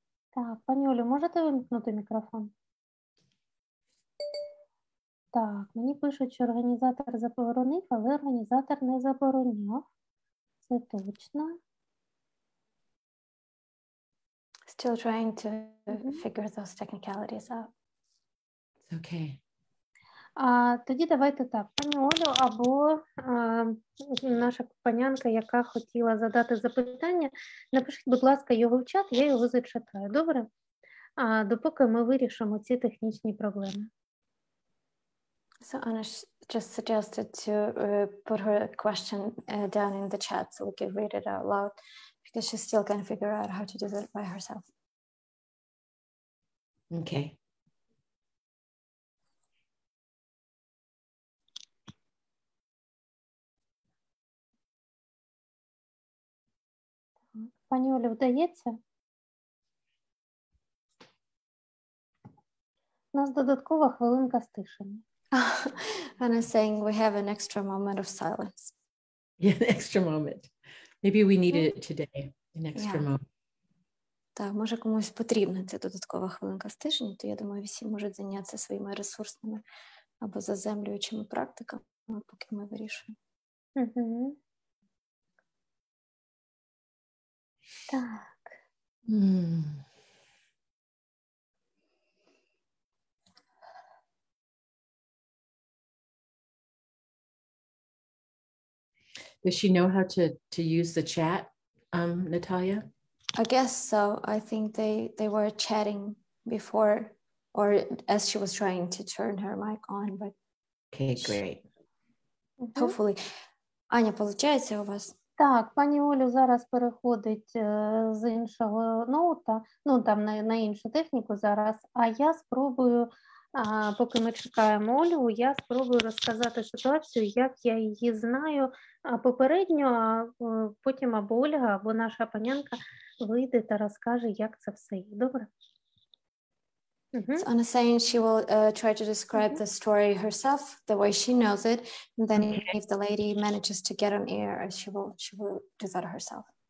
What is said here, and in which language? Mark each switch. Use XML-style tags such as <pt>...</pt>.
<uk>Так, пані Олю, можете вимкнути мікрофон? Так, мені пишуть, що організатор заборонив, але організатор не забороняв. Це точно.</uk> <en>Still trying to figure those technicalities out. It's okay.</en> <uk>Тоді давайте так, пані Олю, або наша панянка, яка хотіла задати запитання, напишіть, будь ласка, його в чат, я його зачитаю, добре? Допоки ми вирішимо ці технічні проблеми.</uk> <en>So Anna just suggested to put her question down in the chat so we could read it out loud because she still can't figure out how to do that by herself. Okay.</en> <uk>Пані Олі, вдається? У нас додаткова хвилинка стишення.</uk> <en>Anna's saying we have an extra moment of silence. Yeah, an extra moment. Maybe we needed it today, an extra moment.</en> <uk>Так, може комусь потрібна ця додаткова хвилинка стишення, то я думаю, всі можуть зайнятися своїми ресурсними або заземлюючими практиками, поки ми вирішуємо. Угу. Так.</uk> <en>Does she know how to use the chat, Natalia? I guess so. I think they were chatting before, or as she was trying to turn her mic on, but Okay, great. Hopefully.</en> <uk>Аня, получається у вас? Так, пані Олю зараз переходить з іншого ноута, ну там на іншу техніку зараз, а я спробую, поки ми чекаємо Олю, я спробую розказати ситуацію, як я її знаю попередньо, а потім або Ольга, або наша панянка вийде та розкаже, як це все є. Добре?</uk> <en>So Anna saying she will try to describe the story herself, the way she knows it, and then if the lady manages to get on air, she will do that herself.</en>